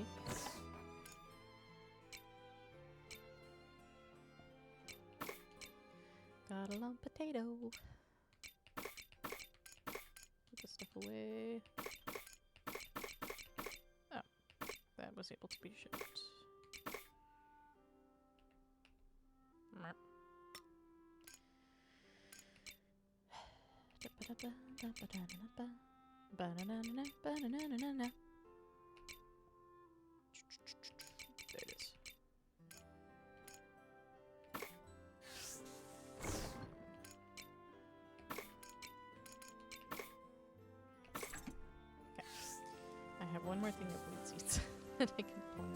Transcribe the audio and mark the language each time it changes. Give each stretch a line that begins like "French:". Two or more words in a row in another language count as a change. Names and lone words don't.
English: Got a lump potato. Put the stuff away. Oh, that was able to be shipped. Merp. Ba-na-na-na-na-ba-na-na-na-na. There it is. Okay. I have one more thing of wheat seeds that I can plant.